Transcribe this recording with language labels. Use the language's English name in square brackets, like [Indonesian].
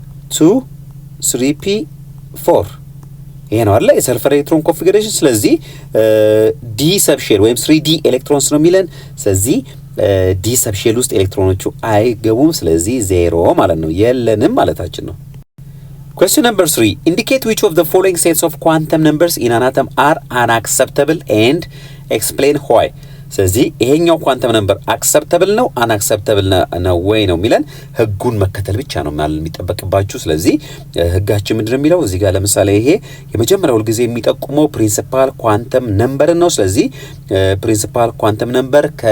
[Amharic] 2 3p 4 ይሄ ነው አይደል የሰልፈር ኤሌክትሮን ኮንፊግሬሽን። ስለዚህ ዲ ሰብሼል ወይም 3d ኤሌክትሮንስ ነው የሚለን። ስለዚህ ዲ ሰብሼል ውስጥ ኤሌክትሮኖቹ አይገቡም። ስለዚህ 0 ማለት ነው፣ የለንም ማለታችን ነው። [English] Question number 3. Indicate which of the following sets of quantum numbers in an atom are unacceptable and explain why. [Amharic] ስለዚህ ይሄኛው ኳንተም ነምበር አክሰፕተብል ነው አንአክሰፕተብል ነው ወይ ነው የሚለን። ህጉን መከተል ብቻ ነው ማለት የሚጠበቅባችሁ። ስለዚህ ህጋችን ምንድነው የሚለው እዚህ ጋር ለምሳሌ ይሄ የመጀመሪያው ጊዜ የሚጠቁመው ፕሪንሲፓል ኳንተም ነምበር ነው። ስለዚህ ፕሪንሲፓል ኳንተም ነምበር